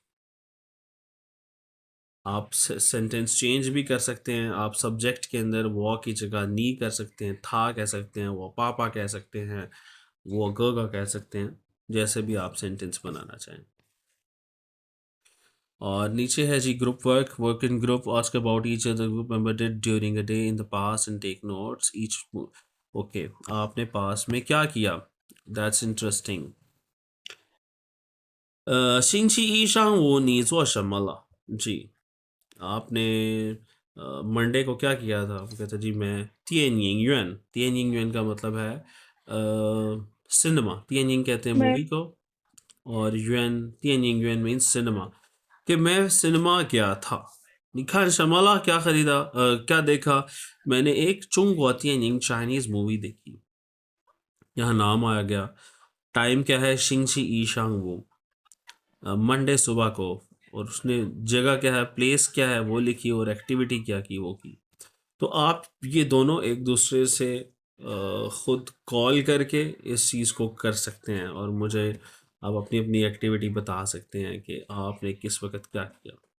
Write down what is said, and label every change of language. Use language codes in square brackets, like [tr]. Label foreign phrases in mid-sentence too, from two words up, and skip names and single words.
[hi] आप [en] sentence change [hi] भी कर सकते हैं। आप सब्जेक्ट के अंदर वो की जगह नी कर सकते हैं, था कह सकते हैं, वो पापा कह सकते हैं, वो गगा कह सकते हैं, जैसे भी आप सेंटेंस बनाना चाहें। और नीचे है जी [en] group work. work in group, ask about each other group member did during a day in the past and take notes each. [hi] ओके, आपने पास में क्या किया? [en] That's interesting. [zh] 星期一上午你做什么了? [hi] जी, आपने मंडे को क्या किया था? वो कहता जी मैं 电影院 का मतलब है सिनेमा. 电影 कहते हैं मैं मूवी को, और युएन 电影院 [en] means cinema. [hi] कि मैं सिनेमा गया था. [zh] 你看什么了? [hi] क्या खरीदा? क्या देखा? मैंने एक 中国电影 [en] Chinese movie [hi] देखी. यहाँ नाम आया गया. टाइम क्या है? [zh] 星期一上午, [hi] मंडे सुबह को, और उसने जगह क्या है, प्लेस क्या है वो लिखी, और एक्टिविटी क्या की वो की. तो आप ये दोनों एक दूसरे से ख़ुद कॉल करके इस चीज़ को कर सकते हैं, और मुझे आप अपनी अपनी एक्टिविटी बता सकते हैं कि आपने किस वक्त क्या किया.